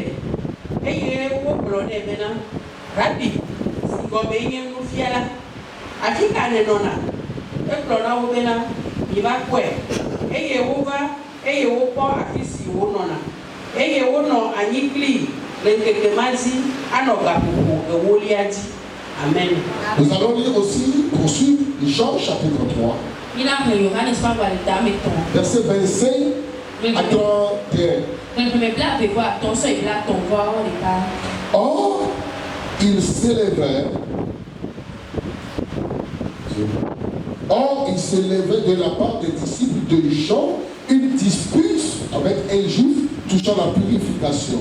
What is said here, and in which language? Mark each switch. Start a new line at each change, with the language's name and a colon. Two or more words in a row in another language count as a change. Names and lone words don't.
Ewe: Eye wogblɔ nɛ bena, Rabbi, si gɔme nye nufiala, afi ka nenɔna? Egblɔ na wo bena, miva kpɔe. Eye wova eye wokpɔ afi si wonɔna. Eye wonɔ anyi kplii le ŋkeke ma dzi anɔ gaƒoƒo ewolia dzi. Amen.
French: Nous allons lire aussi, poursuivre Jean chapitre 3. Verset 25 à 31. Or, il s'élevait de la part des disciples de Jean une dispute avec un juif touchant la purification.